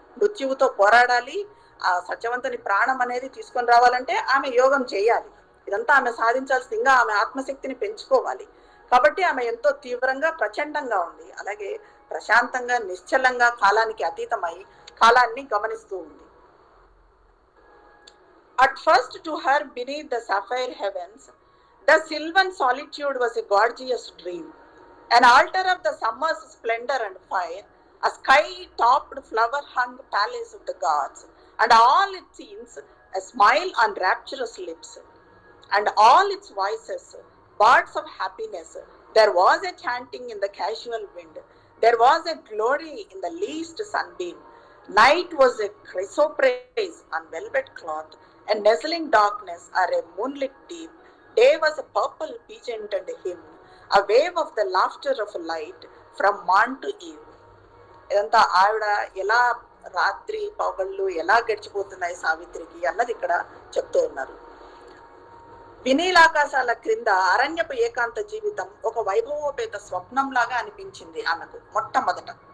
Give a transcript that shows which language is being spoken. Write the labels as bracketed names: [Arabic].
[Telugu] మృత్యువుతో పోరాడాలి, ఆ సత్యవంతుని ప్రాణం అనేది తీసుకొని రావాలంటే ఆమె యోగం చేయాలి. ఇదంతా ఆమె సాధించాల్సింది, ఇంకా ఆమె ఆత్మశక్తిని పెంచుకోవాలి. కాబట్టి ఆమె ఎంతో తీవ్రంగా, ప్రచండంగా ఉంది. అలాగే ప్రశాంతంగా, నిశ్చలంగా, కాలానికి అతీతమై కాలాన్ని గమనిస్తూ ఉంది. [English] At first to her beneath the sapphire heavens, the sylvan solitude was a gorgeous dream. An altar of the summer's splendor and fire, a sky-topped flower-hung palace of the gods, and all its scenes a smile on rapturous lips, and all its voices birds of happiness. There was a chanting in the casual wind. There was a glory in the least sunbeam. Night was a chrysoprase on velvet cloth, a nuzzling darkness or a moonlit deep. Day was a purple pageant and a hymn, a wave of the laughter of light from morn to eve. [Telugu] ఇదంతా ఆవిడ ఎలా రాత్రి పగళ్ళు ఎలా గడిచిపోతున్నాయి సావిత్రికి అన్నది ఇక్కడ చెప్తూ ఉన్నారు. వినీలాకాశాల క్రింద అరణ్యపు ఏకాంత జీవితం ఒక వైభవోపేత స్వప్నం లాగా అనిపించింది ఆమెకు మొట్టమొదట.